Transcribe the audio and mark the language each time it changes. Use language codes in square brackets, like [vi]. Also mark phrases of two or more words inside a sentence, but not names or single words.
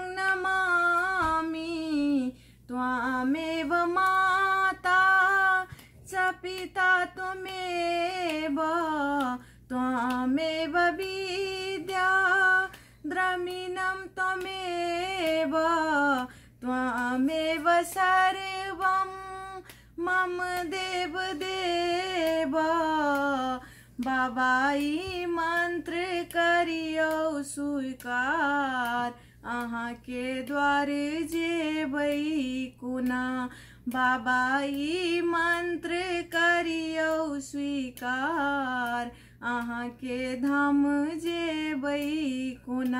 [sa] नमामि त्वामेव माता च पिता त्वमेव त्वामेव विद्या द्रविणं त्वमेव त्वामेव सर्वं मम देव देव। [mai] बाबाई मंत्र करियो स्वीकार अहाँ के द्वार जेबै कोना। बाबाई मंत्र करियो स्वीकार अहाँ के धाम जेबै कोना।